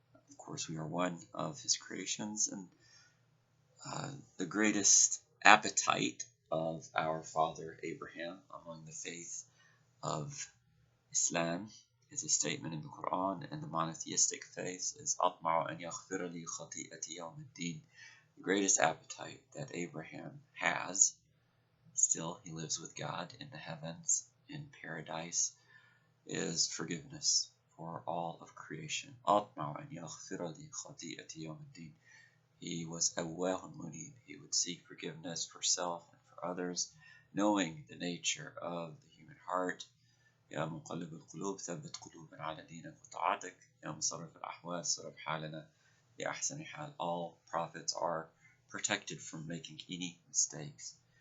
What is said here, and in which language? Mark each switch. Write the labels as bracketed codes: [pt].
[en] Of course, we are one of His creations, and the greatest appetite of our father Abraham among the faith of Islam is a statement in the Quran, and the monotheistic faith is [ar] أطمع أن يغفر لي خطيئتي يوم الدين. [en] The greatest appetite that Abraham has, still he lives with God in the heavens, in paradise, is forgiveness for all of creation. [ar] أطمع أن يغفر لي خطيئتي يوم الدين. [en] He was [ar] awwahun munib. [en] He would seek forgiveness for self and for others, knowing the nature of the human heart. [ar] يا مقلب القلوب ثبت قلوبنا على دينك وطاعتك، يا مصرف الأحوال صرف حالنا لأحسن حال. [en] All prophets are protected from making any mistakes.